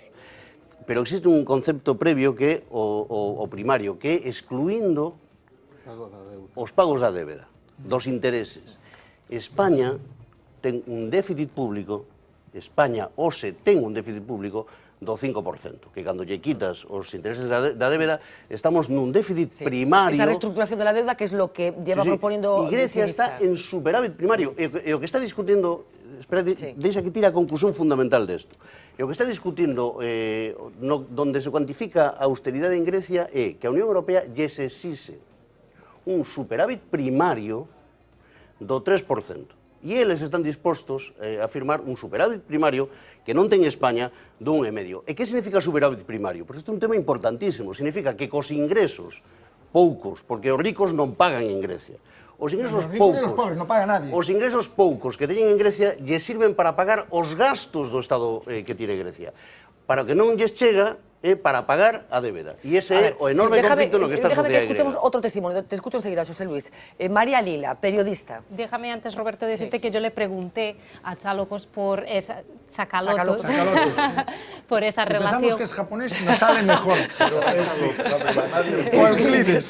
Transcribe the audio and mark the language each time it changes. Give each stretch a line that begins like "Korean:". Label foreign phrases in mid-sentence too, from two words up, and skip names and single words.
Galician: Pero existe un concepto previo que é o primario, que é excluindo os pagos da débeda, dos intereses. España ten un déficit público, España hoxe ten un déficit público do 5%, que cando lle quitas os intereses da débeda, estamos nun déficit primario.
Spanish: Esa reestructuración de la deuda, que es lo que lleva proponiendo...
Galician: E Grecia está en superávit primario. E o que está discutindo... Espérate, deixa que tira a conclusión fundamental desto. E o que está discutindo donde se cuantifica a austeridade en Grecia é que a Unión Europea lle se exige un superávit primario do 3%. E eles están dispostos a firmar un superávit primario que non ten España do 1,5. E que significa superávit primario? Porque isto é un tema importantísimo. Significa que cos ingresos poucos, porque os ricos non pagan en Grecia, os ingresos poucos, non paga nadie. Os ingresos poucos que teñen en Grecia lle sirven para pagar os gastos do Estado que tiene Grecia. Para o que non lles chega é para pagar a débeda. E ese é o enorme conflicto no que está a sociedade.
Spanish: Déjame que escuchemos otro testimonio. Te escucho enseguida, José Luis. María Lila, periodista. Déjame antes, Roberto, decirte que yo le pregunté a Chalopos por esa... Sacalotos. Por esa relación... Pensamos que es japonés y nos sale mejor.
Galician: O Euclides.